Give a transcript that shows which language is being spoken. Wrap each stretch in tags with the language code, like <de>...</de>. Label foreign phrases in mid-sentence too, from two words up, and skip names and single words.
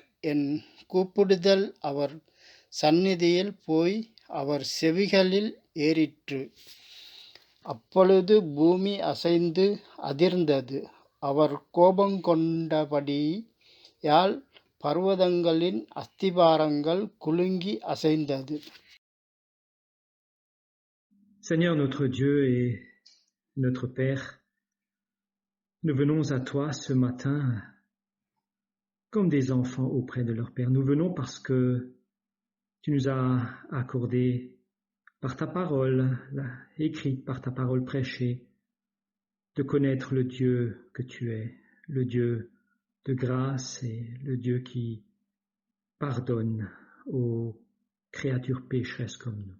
<ta>என் கூப்பிடுதல் அவர் சந்நிதியில் போய் அவர் செவிகளில் ஏறிற்று. அப்பொழுது பூமி அசைந்து அதிர்ந்தது. அவர் கோபங்கொண்டபடியால் பர்வதங்களின் அஸ்திபாரங்கள் குலுங்கி அசைந்தது.</ta> <fr>Seigneur notre Dieu et notre Père, nous venons à toi ce matin comme des enfants auprès de leur Père. Nous venons parce que tu nous as accordé par ta parole, écrite par ta parole prêchée, de connaître le Dieu que tu es, le Dieu de grâce et le Dieu qui pardonne aux créatures pécheresses comme nous.</fr>